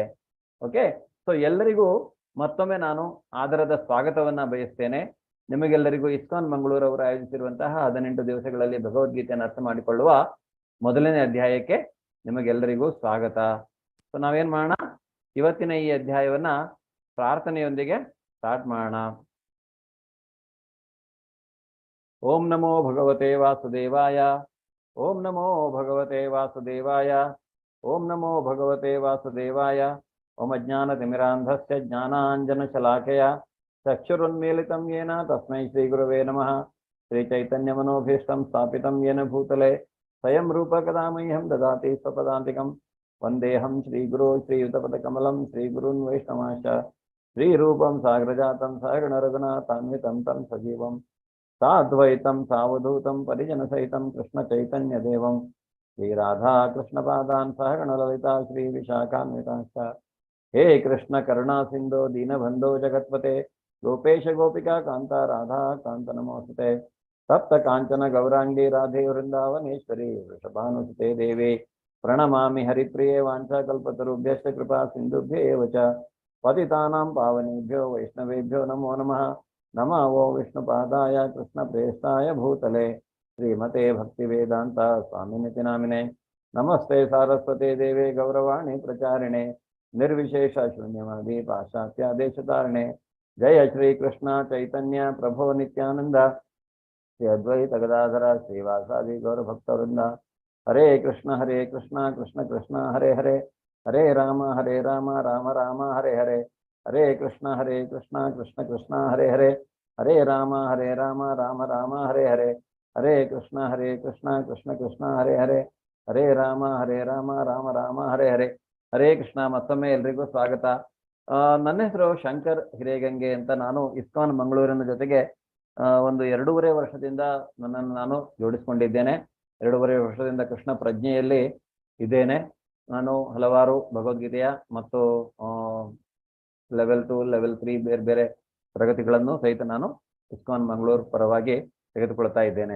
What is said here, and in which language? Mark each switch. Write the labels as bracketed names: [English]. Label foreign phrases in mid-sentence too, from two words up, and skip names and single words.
[Kannada] ಓಕೆ, ಸೊ ಎಲ್ಲರಿಗೂ ಮತ್ತೊಮ್ಮೆ ನಾನು ಆದರದ ಸ್ವಾಗತವನ್ನ ಬಯಸ್ತೇನೆ. ನಿಮಗೆಲ್ಲರಿಗೂ ಇಸ್ಕಾನ್ ಮಂಗಳೂರು ಅವರು ಆಯೋಜಿಸಿರುವಂತಹ 18 ದಿವಸಗಳಲ್ಲಿ ಭಗವದ್ಗೀತೆಯನ್ನು ಅರ್ಥ ಮಾಡಿಕೊಳ್ಳುವ ಮೊದಲನೇ ಅಧ್ಯಾಯಕ್ಕೆ ನಿಮಗೆಲ್ಲರಿಗೂ ಸ್ವಾಗತ. ಸೊ ನಾವೇನ್ ಮಾಡೋಣ, ಇವತ್ತಿನ ಈ ಅಧ್ಯಾಯವನ್ನ ಪ್ರಾರ್ಥನೆಯೊಂದಿಗೆ ಸ್ಟಾರ್ಟ್ ಮಾಡೋಣ. [Sanskrit] ಓಂ ನಮೋ ಭಗವತೆ ವಾಸುದೇವಾಯ. ಓಂ ನಮೋ ಭಗವತೆ ವಾಸುದೇವಾಯ. ಓಂ ನಮೋ ಭಗವತೆ ವಾಸುದೇವಾಯ. ಓಂ ಅಜ್ಞಾನತಿಮಿರಾಂಧಸ್ಯ ಜ್ಞಾನಾಂಜನಶಲಾಕಯ ಚಕ್ಷುರುನ್ಮೀಲಿತಂ ಯೇನ ತಸ್ಮೈ ಶ್ರೀ ಗುರವೇ ನಮಃ. ಶ್ರೀ ಚೈತನ್ಯಮನೋಭೀಷ್ಟಂ ಸ್ಥಾಪಿತಂ ಯೇನ ಭೂತಲೆ ಸ್ವಯಂ ರೂಪ ಕದಾ ಮಹ್ಯಂ ದದಾತಿ ಸ್ವಪದಾಂತಿಕಂ. ವಂದೇಹಂ ಶ್ರೀಗುರೋ ಶ್ರೀಯುತಪದಕಮಲಂ ಶ್ರೀಗುರುನ್ ವೈಷ್ಣವಾಂಶ್ಚ ಶ್ರೀರೂಪಂ ಸಾಗ್ರಜಾತಂ ಸಹಗಣ ರಘುನಾಥಾನ್ವಿತಂ ತಂ ಸಜೀವಂ ಸಾದ್ವೈತಂ ಸಾವಧೂತಂ ಪರಿಜನಸಹಿತಂ ಕೃಷ್ಣ ಚೈತನ್ಯದೇವಂ ಶ್ರೀರಾಧಾ ಕೃಷ್ಣಪಾದಾನ್ ಸಹಗಣ ಲಲಿತಾ ಶ್ರೀ ವಿಶಾಖಾನ್ವಿತಾಂಶ್ಚ. ಹೇ ಕೃಷ್ಣ ಕರುಣಾ ಸಿಂಧೋ ದೀನಬಂಧೋ ಜಗತ್ಪತೆ ಗೋಪೇಶ ಗೋಪಿಕಾ ಕಾಂತ ರಾಧಾ ಕಾಂತ ನಮೋಸ್ತುತೆ. ಸಪ್ತ ಕಾಂಚನ ಗೌರಾಂಗಿ ರಾಧೆ ವೃಂದಾವನೇಶ್ವರಿ ವೃಷಭಾನುಸುತೆ ದೇವಿ ಪ್ರಣಮಾಮಿ ಹರಿಪ್ರಿಯೇ. ವಾಂಛಾಕಲ್ಪತರುಭ್ಯಶ್ಚ ಕೃಪಾ ಸಿಂಧುಭ್ಯೇವ ಚ ಪತಿತಾನಾಂ ಪಾವನೇಭ್ಯೋ ವೈಷ್ಣವೇಭ್ಯೋ ನಮೋ ನಮಃ. ನಮೋ ವಿಷ್ಣುಪಾದಾಯ ಕೃಷ್ಣಪ್ರೇಷ್ಠಾಯ ಭೂತಲೆ ಶ್ರೀಮತೆ ಭಕ್ತಿವೇದಾಂತ ಸ್ವಾಮಿನಿತಿ ನಾಮಿನೆ. ನಮಸ್ತೆ ಸಾರಸ್ವತೆ ದೇವೆ ಗೌರವಾಣಿ ಪ್ರಚಾರಿಣೆ ನಿರ್ವಿಶೇಷ ಶೂನ್ಯವಾದಿ ಪಾಶ್ಚಾತ್ಯಾದೇಶಧಾರಣೆ. ಜಯ ಶ್ರೀ ಕೃಷ್ಣ ಚೈತನ್ಯ ಪ್ರಭೋ ನಿತ್ಯಾನಂದ ಶ್ರೀ ಅದ್ವೈತ ಗದಾಧರ ಶ್ರೀವಾಸಾದಿ ಗೌರಭಕ್ತವೃಂದ. ಹರೇ ಕೃಷ್ಣ ಕೃಷ್ಣ ಕೃಷ್ಣ ಹರೇ ಹರೇ. ಹರೇ ರಾಮ ರಾಮ ರಾಮ ಹರೇ ಹರೇ. ಹರೇ ಕೃಷ್ಣ ಕೃಷ್ಣ ಕೃಷ್ಣ ಹರೇ ಹರೇ. ಹರೇ ರಾಮ ರಾಮ ರಾಮ ಹರೇ ಹರೇ. ಹರೇ ಕೃಷ್ಣ ಕೃಷ್ಣ ಕೃಷ್ಣ ಹರೇ ಹರೇ ಹರೇ ರಾಮ ರಾಮ ರಾಮ ಹರೇ ಹರೇ. ಹರೇ ಕೃಷ್ಣ. [Kannada] ಮತ್ತೊಮ್ಮೆ ಎಲ್ರಿಗೂ ಸ್ವಾಗತ. ನನ್ನ ಹೆಸರು ಶಂಕರ್ ಹಿರೇಗಂಗೆ ಅಂತ. ನಾನು ಇಸ್ಕಾನ್ ಮಂಗಳೂರಿನ ಜೊತೆಗೆ ಒಂದು 2.5 ವರ್ಷದಿಂದ ನನ್ನನ್ನು ನಾನು ಜೋಡಿಸ್ಕೊಂಡಿದ್ದೇನೆ. 2.5 ವರ್ಷದಿಂದ ಕೃಷ್ಣ ಪ್ರಜ್ಞೆಯಲ್ಲಿ ಇದ್ದೇನೆ. ನಾನು ಹಲವಾರು ಭಗವದ್ಗೀತೆಯ ಮತ್ತು ಲೆವೆಲ್ 2 ಲೆವೆಲ್ 3 ಬೇರೆ ಬೇರೆ ತರಗತಿಗಳನ್ನು ಸಹಿತ ನಾನು ಇಸ್ಕಾನ್ ಮಂಗಳೂರು ಪರವಾಗಿ ತೆಗೆದುಕೊಳ್ತಾ ಇದ್ದೇನೆ.